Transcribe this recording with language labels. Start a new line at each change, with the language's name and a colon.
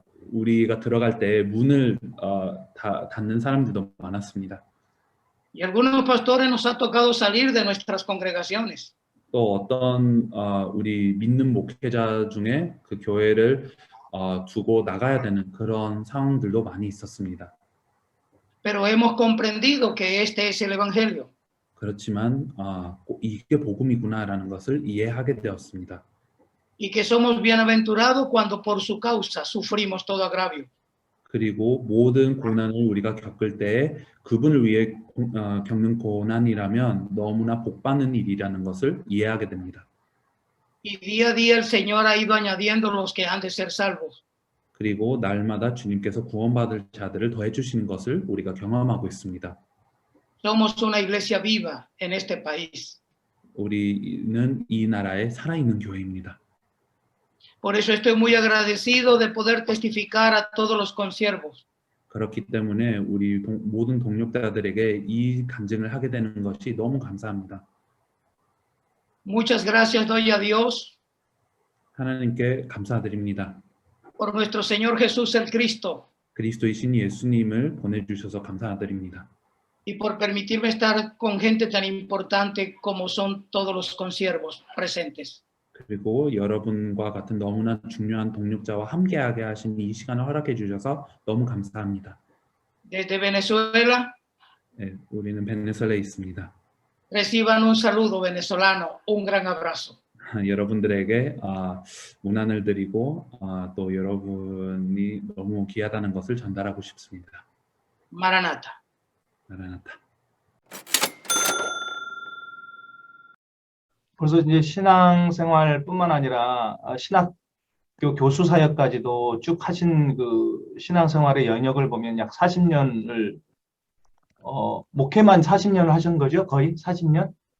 Korean: 우리가 들어갈 때 문을 닫는 사람들도 많았습니다.
Spanish: Y algunos pastores nos ha tocado salir de nuestras congregaciones.
Korean: 또 어떤 우리 믿는 목회자 중에 그 교회를 두고 나가야 되는 그런 상황들도 많이 있었습니다.
Spanish: Pero hemos comprendido que este es el Evangelio.
Korean: 그렇지만 이게 복음이구나라는 것을 이해하게 되었습니다.
Spanish: Y que somos bienaventurados cuando por su causa sufrimos todo agravio.
Korean: 그리고 모든 고난을 우리가 겪을 때 그분을 위해 겪는 고난이라면 너무나 복받는 일이라는 것을 이해하게 됩니다.
Spanish: Y día a día el Señor ha ido añadiendo los que han de ser salvos.
Korean: 그리고 날마다 주님께서 구원받을 자들을 더해 주시는 것을 우리가 경험하고 있습니다.
Spanish: Somos una iglesia viva en este país.
Korean: 우리는 이 나라의 살아있는 교회입니다.
Spanish: Por eso estoy muy agradecido de poder testificar a todos los consiervos.
Korean: 그렇기 때문에 우리 모든 동역자들에게 이 간증을 하게 되는 것이 너무 감사합니다.
Spanish: Muchas gracias doy a Dios
Korean: 하나님께 감사드립니다.
Spanish: por nuestro Señor Jesús el Cristo
Korean: 그리스도이신 예수님을 보내주셔서 감사드립니다.
Spanish: y por permitirme estar con gente tan importante como son todos los consiervos presentes.
Korean: 그리고 여러분과 같은 너무나 중요한 동역자와 함께하게 하신 이 시간을 허락해 주셔서 너무 감사합니다.
Spanish: Desde Venezuela,
Korean: 네, 우리는 베네수엘라에 있습니다.
Spanish: reciban un saludo venezolano, un gran abrazo.
Korean: 여러분들에게 문안을 드리고 또 여러분이 너무 귀하다는 것을 전달하고 싶습니다.
Spanish: Maranata.
Korean: 마라나타. 그래서 이제 신앙생활뿐만 아니라 신학교 교수 사역까지도 쭉 하신 그 신앙생활의 영역을 보면 약 40년을 목회만 40년을 하신 거죠? 거의 40년?